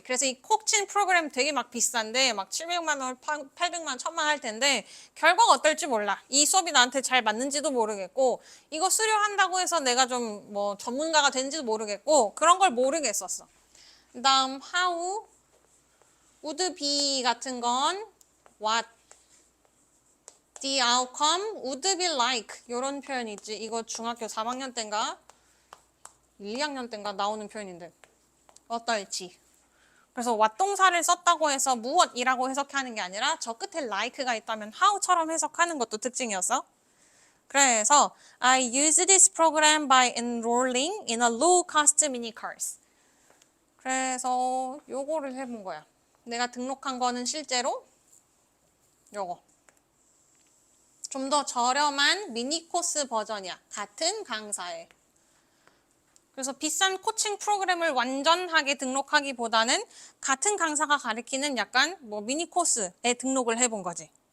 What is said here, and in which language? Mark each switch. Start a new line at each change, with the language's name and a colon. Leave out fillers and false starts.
Korean: 그래서 이 코칭 프로그램 되게 막 비싼데 막 700만 원, 800만 원, 1000만 원 할 텐데 결과가 어떨지 몰라. 이 수업이 나한테 잘 맞는지도 모르겠고 이거 수료한다고 해서 내가 좀 뭐 전문가가 된지도 모르겠고 그런 걸 모르겠었어. 그 다음 how, would be 같은 건 what,
English: The outcome would be like
Korean: 이런 표현이 있지. 이거 중학교 3학년 때인가 1, 2학년 때인가 나오는 표현인데 어떨지. 그래서 왓동사를 썼다고 해서 무엇이라고 해석하는 게 아니라 저 끝에 like가 있다면 how처럼 해석하는 것도 특징이었어.
English: 그래서 I use this program by enrolling in a low-cost mini course.
Korean: 그래서 요거를 해본 거야. 내가 등록한 거는 실제로 요거. 좀 더 저렴한 미니 코스 버전이야. 같은 강사에. 그래서 비싼 코칭 프로그램을 완전하게 등록하기보다는 같은 강사가 가르치는 약간 뭐 미니 코스에 등록을 해본 거지.